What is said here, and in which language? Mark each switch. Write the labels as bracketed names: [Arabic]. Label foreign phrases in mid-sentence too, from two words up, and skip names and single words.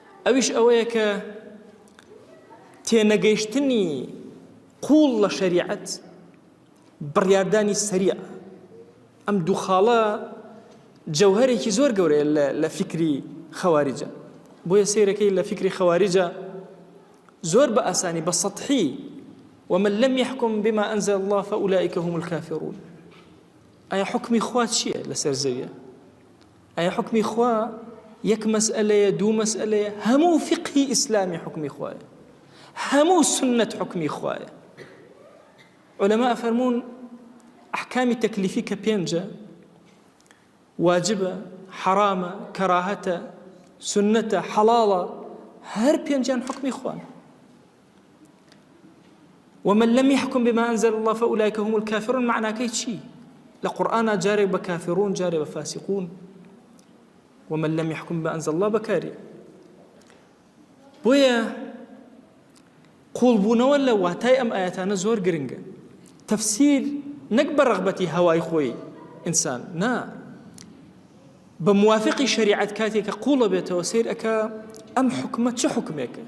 [Central Kurdish] ئەویش ئەوەیە کە تێنەگەیشتنی قوڵ لە شەریعەت بڕیاردانی سەریع. ئەم دوو خاڵە جەوهەرێکی زۆر گەورەیە لە فکری خەواریجە. بۆیە سیرەکەی لە فکری خەواریجە زۆر بە ئاسانی بە سەطحی [Arabic] ومن لم يحكم بما أنزل الله فأولئك هم الكافرون. [Central Kurdish] ئایا حکمی خوا چییە لەسەر زەویە؟ ئایا حکمی خوا یەک مەسئلەیە، دوو مەسئلەیە؟ هەموو فقهی ئیسلامی حکمی خوایە، هەموو سنت حکمی خوایە. علەما ئەفەرمون ئەحکامی تەکلیفی کە پێنجە، واجبە، حرامە، کەراهەتە، سنەتە، حەڵاڵە، هەر پێنجیان حکمی خوان. [Arabic] ومن لم يحكم بما أنزل الله فأولئك هم الكافرون [Central Kurdish] معناکەی چی؟ لە قورئانە جارێک بە کافرون، جارێک بە فاسقون. [Arabic] ومن لم يحكم بما أنزل الله [Central Kurdish] بەکارێ. بۆیە قوڵبوونەوە لە واتای ئەم ئاەتانە زۆر گرنگە. تەفسیر نەک بە ڕەغبەتی هەوای خۆی ئینسان، نا، بە موافقی شەریعەت کاتێکە قوڵە بێتەوە سیر ئەکا ئەم حکمە چه حکمێکە؟